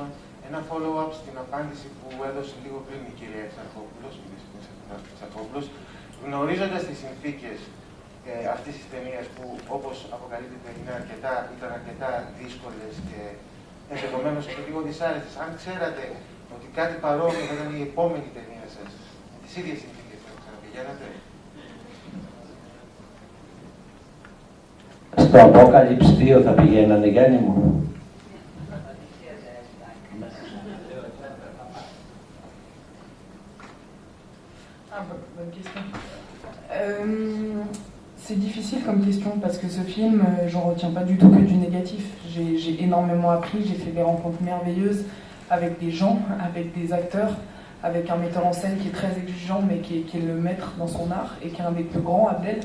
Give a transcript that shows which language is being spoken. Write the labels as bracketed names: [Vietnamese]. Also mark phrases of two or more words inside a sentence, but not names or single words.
[Greek] ένα follow-up στην απάντηση που έδωσε λίγο πριν η κυρία Εξαρχόπουλος, γνωρίζοντας τις συνθήκες αυτής της ταινίας που, όπως αποκαλύπτεται, ήταν αρκετά δύσκολες και ενδεχομένως και λίγο δυσάρεστες. Αν ξέρατε ότι κάτι παρόμοιο θα ήταν η επόμενη ταινία σας, με τις ίδιες συνθήκες, θα ξαναπηγαίνατε? στο Apocalypse 2 θα πηγαίνανε, Γιάννη μου? [French] Ah, bonne question. C'est difficile comme question parce que ce film, j'en retiens pas du tout que du négatif. J'ai énormément appris, j'ai fait des rencontres merveilleuses avec des gens, avec des acteurs, avec un metteur en scène qui est très exigeant mais qui est le maître dans son art et qui est un des plus grands, Abdel.